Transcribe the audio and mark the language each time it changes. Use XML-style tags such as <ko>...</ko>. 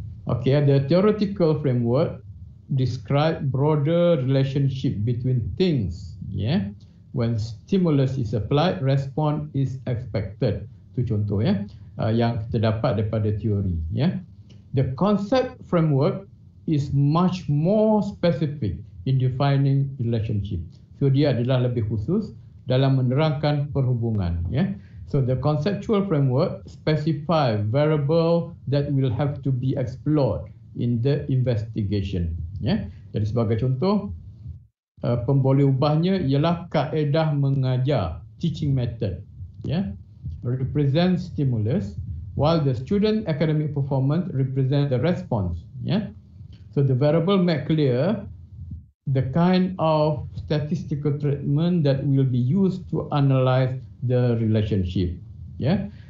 <en>Okey, the theoretical framework describe broader relationship between things, yeah. When stimulus is applied, response is expected.</en> <ms>Itu contoh, ya, yang kita dapat daripada teori, ya.</ms> <en>The concept framework is much more specific in defining relationship.</en> <ms>So dia adalah lebih khusus dalam menerangkan perhubungan, ya.</ms> <en>So the conceptual framework specify variable that will have to be explored in the investigation, ya.</en> <ms>Jadi sebagai contoh, pemboleh ubahnya ialah kaedah mengajar,</ms> <en>teaching method,</en> <ms>ya.</ms> <en>Represent stimulus, while the student academic performance represent the response, ya. So the variable make clear the kind of statistical treatment that will be used to analyze the relationship, ya.</en>